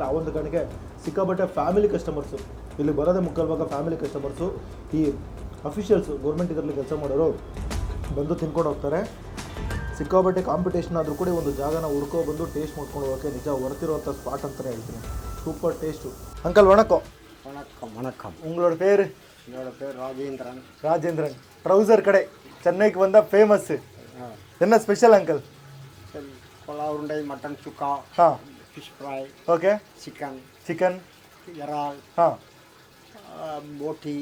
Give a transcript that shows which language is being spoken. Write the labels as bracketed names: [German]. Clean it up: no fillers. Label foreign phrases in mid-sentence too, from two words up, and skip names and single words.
[Kannada] ಆ ಒಂದು ಕಾರಣಕ್ಕೆ ಸಿಕ್ಕಾಬಟ್ಟೆ [English] family customers [Kannada] ಇಲ್ಲಿ ಬರೋದೇ ಮುಕ್ಕಾಲು ಭಾಗ [English] family customers. [Kannada] ಈ [English] officials government [Kannada] ಇದರಲ್ಲಿ ಕೆಲಸ ಮಾಡೋರು ಬಂದು ತಿನ್ಕೊಂಡು ಹೋಗ್ತಾರೆ. ಸಿಕ್ಕಾಬಟ್ಟೆ ಕಾಂಪಿಟೇಷನ್ ಆದರೂ ಕೂಡ ಒಂದು ಜಾಗನ ಹುಡ್ಕೋ ಬಂದು ಟೇಸ್ಟ್ ಮಾಡ್ಕೊಂಡು ಹೋಗೋಕ್ಕೆ ನಿಜ ಹೊರ್ತಿರುವಂಥ ಸ್ಪಾಟ್ ಅಂತಲೇ ಹೇಳ್ತೀನಿ. [English] super taste. [Kannada] ಅಂಕಲ್ ವಣக்கம். [Tamil] வணக்கம் வணக்கம். உங்களோட பேர்? என்னோட பேர் ராஜேந்திரன். ராஜேந்திரன். ட்ரௌசர் கடை சென்னைக்கு வந்தால் ஃபேமஸ்ஸு. என்ன [English] special uncle? [Tamil] புலா உருண்டை, மட்டன் சுக்கா, [English] fish fry, [Tamil] ஓகே, சிக்கன், சிக்கன், இறால், போட்டி,